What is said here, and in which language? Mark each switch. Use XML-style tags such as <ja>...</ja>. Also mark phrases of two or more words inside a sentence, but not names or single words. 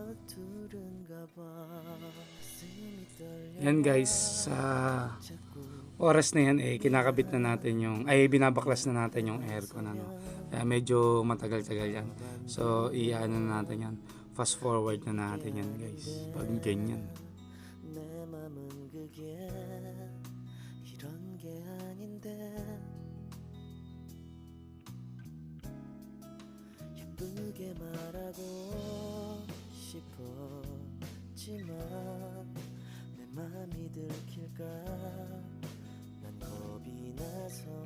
<tl>Yan guys, sa oras na yan kinakabit na natin binabaklas na natin yung aircon ano. Kaya medyo matagal-tagal yan. So iano na natin yan.</tl> <en>Fast forward</en> <tl>na natin yan guys. Pag ganyan.</tl> <ko>내 맘은 그게 이런 게 아닌데 예쁘게 말하고 싶었지만 내 맘이 들킬까 난 겁이 나서</ko>